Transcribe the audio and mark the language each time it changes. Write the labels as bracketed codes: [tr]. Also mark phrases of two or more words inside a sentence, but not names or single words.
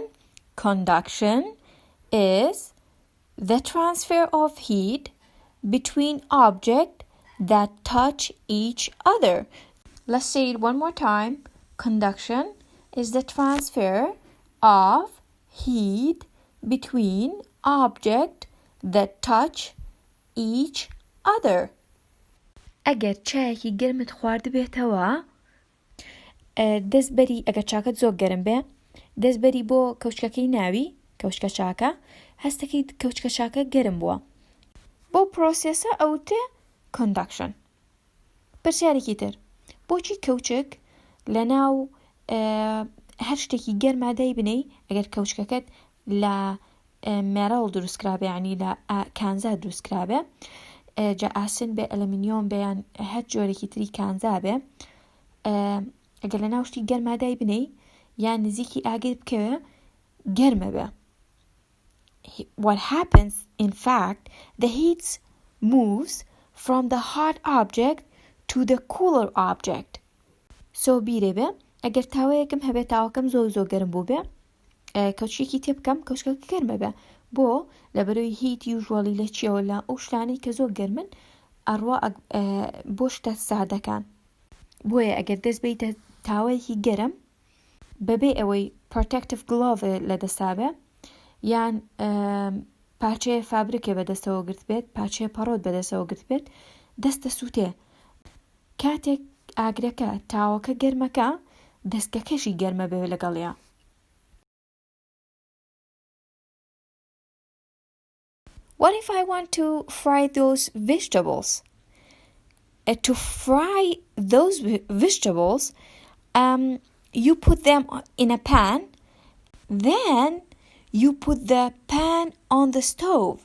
[en] Conduction is the transfer of heat between objects that touch each other. Let's say it one more time. Conduction is the transfer of heat between objects that touch each other. [ckb] ئەگەر چایەکی گەرمت خوارد بێتەوە دەستبەری ئەگەر چاکت زۆر گەرم بێ دەستبەری بۆ کەوچکەکەی ناوی کەوچکە چاکە هەستەکەی کەوچکە چاکە گەرم بووە بۆ پرۆسێسە ئەوتێ conduction. پرسیارێکی تر بۆچی کەوچک لەناو هەر شتێکی گەرما دای بنەی ئەگەر کەوچکەکەت لە مێرەڵ دروستکرابێ یعنی لە کانزا دروستکرابێ جا ئاسن بێ ئەلمینیۆم بێ یان هەر جۆرێکی تری کانزا بێ ئەگەر لەناو شتی گەرما دای بنەی یان نزیکی ئاگر بکەوێ گەرمە بێ. [en] What happens, in fact, the heat moves from the hot object to the cooler object. [ckb] So بیرێ بێ ئەگەر تاوەیەکم هەبێ تاوەکەم زۆر گەرم بوو بێ کەوچێکی تێ بکەم کەوچکەکە گەرمە بێ بۆ لەبەرەوەی [en] heat usually [ckb] لە چیەوە لە ئەو شتانەی کە زۆر گەرمن ئەڕوا بۆ شتە سادەکان بۆیە ئەگەر دەست بیتە تاوەیەکی گەرم بەبێ ئەوەی [en] protective glove [ckb] لە دەستا بێ یان پارچەیە فابریکێ بەدەستەوە گرت بێت پارچەیە پەڕۆت بەدەستەوە گرت بێت دەستە سووتێ کاتێک ئاگرەکە تاوەکە گەرمەکە دەستکەکەشی گەرمە بێ لەگەڵیا. [en] What if I want to fry those vegetables? To fry those vegetables, you put them in a pan, then you put the pan on the stove.